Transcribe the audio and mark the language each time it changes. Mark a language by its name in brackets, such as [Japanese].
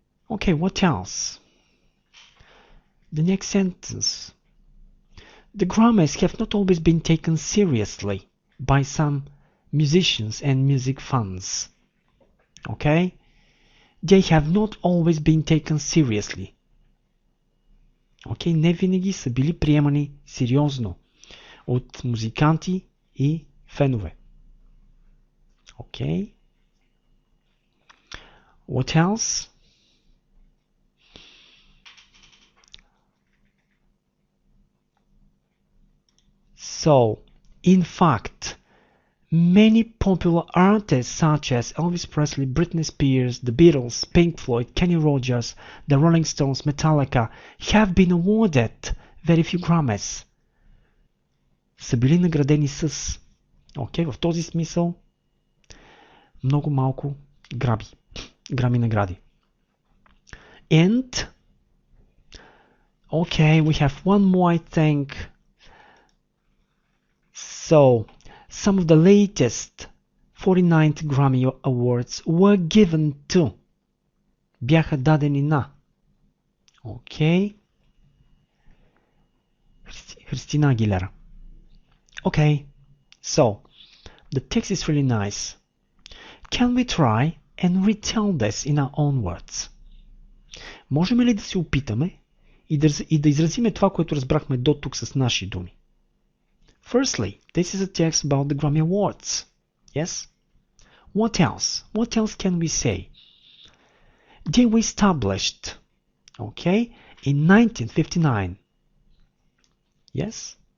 [English] Okay, what else? The next sentence. The grammars have not always been taken seriously by some musicians and music fans. Okay? They have not always been taken seriously. Okay? [Bulgarian] Не винаги са били приемани сериозно от музиканти и фенове. [English] Okay? What else? So, in fact, many popular artists such as Elvis Presley, Britney Spears, The Beatles, Pink Floyd, Kenny Rogers, The Rolling Stones, Metallica have been awarded very few Grammys. [Bulgarian] Са били наградени с. Окей, в този смисъл много малко Грами награди. [English] And okay, we have one more, I think. So, some of the latest 49th Grammy Awards were given to. [Bulgarian] Бяха дадени на. Okay. [English] Христина Агилера. Okay. So, the text is really nice. Can we try and retell this in our own words? [Bulgarian] Можем ли да се опитаме и да изразиме това, което разбрахме до тук с наши думи? [English] Firstly, this is a text about the Grammy Awards. Yes? What else? What else can we say? They were established, okay, in 1959. Yes?